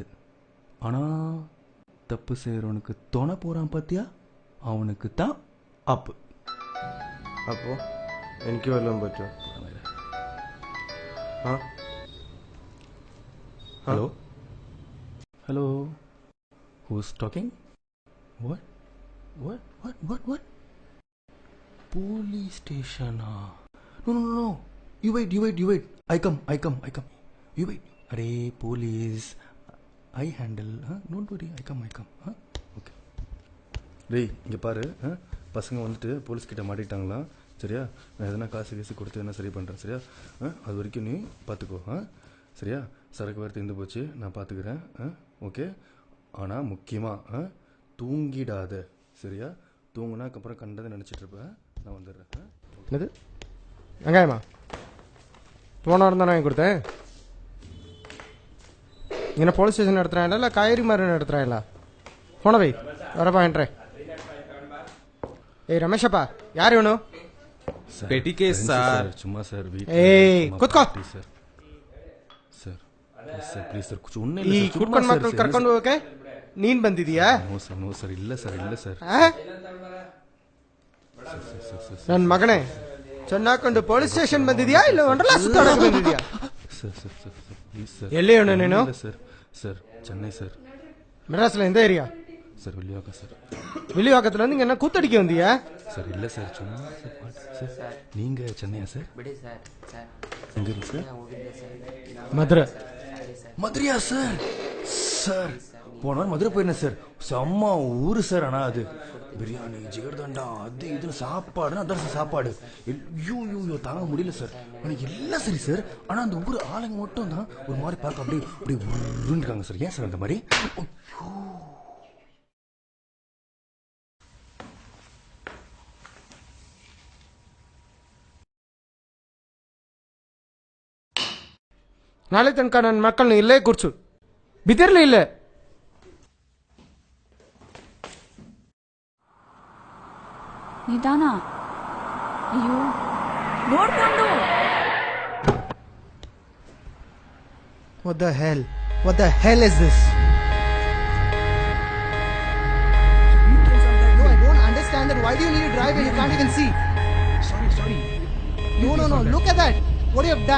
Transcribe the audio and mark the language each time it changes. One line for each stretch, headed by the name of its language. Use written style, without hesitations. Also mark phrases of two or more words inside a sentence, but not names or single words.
Tamil: ஆனால் தப்பு செய்கிறவனுக்கு துணை போகிறான் பார்த்தியா, அவனுக்கு தான் அப்பு.
Malayalam: അപ്പോൾ എനിക്ക് വല്ലതും പറ്റുമോ? ആ
English: Hello? Hello? Who's talking? What? What? Police station. No. You wait. I come. You wait. Arey, police. I handle. Don't worry. I come. Okay.
Tamil: டேய் இங்கே பாரு, பசங்க வந்துட்டு போலீஸ் கிட்ட மாட்டிக்கிட்டாங்களா? சரியா? நான் எதனா காசு கொடுத்து என்ன சரி பண்ணுறேன். சரியா? அது வரைக்கும் நீ பார்த்துக்கோ. சரியா? சரக்கு வேறு தீர்ந்து போச்சு, நான் பார்த்துக்கிறேன். ஓகே. ஆனால் முக்கியமாக தூங்கிடாத. சரியா? தூங்குனாக்கப்புறம் கண்டதை நினச்சிட்டு இருப்பேன். நான் வந்துடுறேன். என்னது வெங்காயமா? போன வாரம் தானே வாங்கி கொடுத்தேன். இங்கே
English: police station
Tamil: நடத்துகிறாங்களா இல்லை காய்கறி மாதிரி நடத்துகிறாங்களா? போன வை வரப்பா என்றேன். ஏய் ரமேஷப்பா, யார் வேணும்?
English: petty case
Tamil: சார். சும்மா சார்
Kannada: ಏಯ್ ಕೂತ್ಕೋ.
English: sir please sir ಸುಮ್ಮನೆ
Kannada: ಈ ಕುಟ್ಕೊಂಡ್ ಮಕ್ಕಳು ಕರ್ಕೊಂಡು ಹೋಗಕ್ಕೆ ನೀನ್ ಬಂದಿದೀಯಾ?
English: no sir
Kannada: ಇಲ್ಲ ಸರ್. ನನ್ನ ಮಗನೇ, ಚೆನ್ನಾಕೊಂಡು
English: police station
Kannada: ಬಂದಿದ್ಯಾ ಇಲ್ಲ ವಂಡರ್ಲಾ ಸುತ್ತಾಡಕ್ಕೆ ಬಂದಿದ್ಯಾ?
English: sir please sir.
Kannada: ಎಲ್ಲಿ ಅವನು ನೀನು?
Tamil: ಸರ್ ಚೆನ್ನೈ சார். மெட்ராஸ்ல எந்த ஏரியா? சார் வில்லிவாக்கம் சார். வில்லிவாக்கத்துல இருந்து இங்க என்ன கூத்தடிக்க வந்தியா? சார் இல்ல சார் சும்மா சார். நீங்க சென்னையா சார்?
Kannada: ಬಿಡಿ ಸರ್
Tamil: எங்க இருக்கு சார்? மதுரை. மதுரையா சார்? போன வாரம் மதுரை போயிருந்தேன் சார். செம்ம ஊரு சார். ஆனால் அது பிரியாணி ஜிகர்தண்டா அது இதுன்னு சாப்பாடுன்னா அதான் சாப்பாடு. ஐயோ தாங்க முடியல சார். ஆனால் எல்லாம் சரி சார். ஆனால் அந்த ஊர் ஆளுங்க மட்டும் தான் ஒரு மாதிரி பார்க்க அப்படியே உருண்டுருக்காங்க சார். ஏன் சார் அந்த மாதிரி?
Kannada: ನಾಳೆ ತನಕ ನನ್ನ ಮಕ್ಕಳನ್ನ ಇಲ್ಲೇ ಕೂರ್ಸು, ಬಿದಿರ್ಲಿ ಇಲ್ಲೇ. ನಿಧಾನ. ಅಯ್ಯೋ ನೋಡ್ಕೊಂಡು.
English: What the hell is this? No, I don't understand that. Why do you need to drive when you can't even see? Sorry. No. Look at that. What you have done.